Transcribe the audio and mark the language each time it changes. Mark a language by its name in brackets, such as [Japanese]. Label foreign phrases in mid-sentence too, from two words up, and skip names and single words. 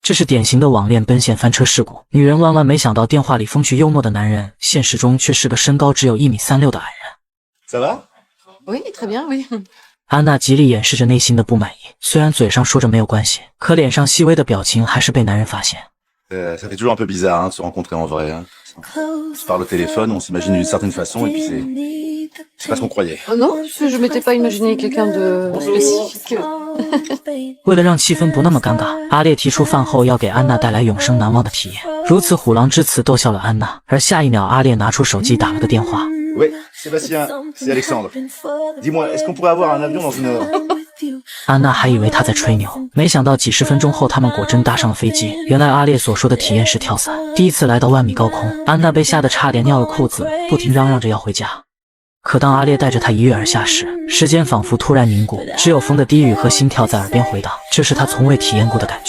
[Chinese] 这是典型的网恋奔现翻车事故。女人万万没想到，电话里风趣幽默的男人，现实中却是个身高只有1.36米的矮人。 [French] Ça va? Oui, très bien, oui. [Chinese] 安娜极力掩饰着内心的不满意，虽然嘴上说着没有关系，可脸上细微的表情还是被男人发现。 [French] Ça fait toujours un peu bizarre hein, de se rencontrer en vrai. Hein. On se parle au téléphone, on s'imagine d'une certaine façon et puis c'est pas ce qu'on croyait. Oh non, je m'étais pas imaginé quelqu'un de spécifique. [Chinese] 为了让气氛不那么尴尬，阿烈提出饭后要给安娜带来永生难忘的体验。如此虎狼之词逗笑了安娜，而下一秒阿烈拿出手机打了个电话。 [French] Oui, Sébastien, c'est Alexandre. Dis-moi, est-ce qu'on pourrait avoir un avion dans une heure? [Chinese] 安娜还以为他在吹牛，没想到几十分钟后，他们果真搭上了飞机。原来阿烈所说的体验是跳伞，第一次来到万米高空，安娜被吓得差点尿了裤子，不停嚷嚷着要回家。可当阿烈带着她一跃而下时，时间仿佛突然凝固，只有风的低语和心跳在耳边回荡，这是她从未体验过的感觉。